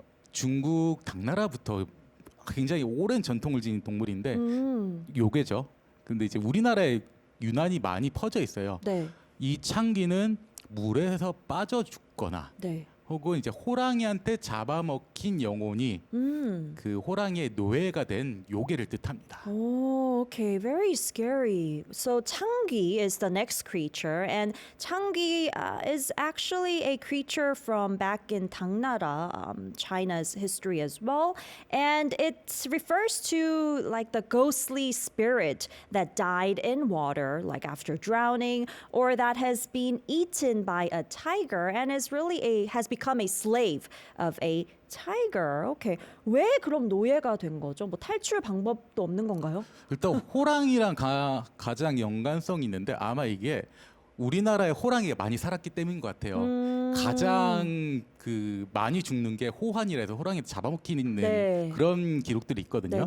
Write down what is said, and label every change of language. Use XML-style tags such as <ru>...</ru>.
<ko>중국 당나라부터 굉장히 오랜 전통을 지닌 동물인데 요괴죠. 근데 이제 우리나라에 유난히 많이 퍼져 있어요. 네, 이 창귀는 물에서 빠져 죽거나 네. 혹은 이제 호랑이한테 잡아먹힌 영혼이 그 호랑이의 노예가 된 요괴를 뜻합니다.</ko> <en>Oh, okay, very scary. So Changi is the next creature, and Changi is actually a creature from back in Tangnara, China's history as well, and it refers to like the ghostly spirit that died in water, like after drowning, or that has been eaten by a tiger and is really has become a slave of a tiger. Okay.</en> <ko>왜 그럼 노예가 된 거죠? 뭐 탈출 방법도 없는 건가요? 일단 호랑이랑 가장 연관성이 있는데 아마 이게 우리나라에 호랑이가 많이 살았기 때문인 것 같아요. 가장 그 많이 죽는 게 호환이라서 호랑이를 잡아먹히는 네. 그런 기록들이 있거든요.</ko>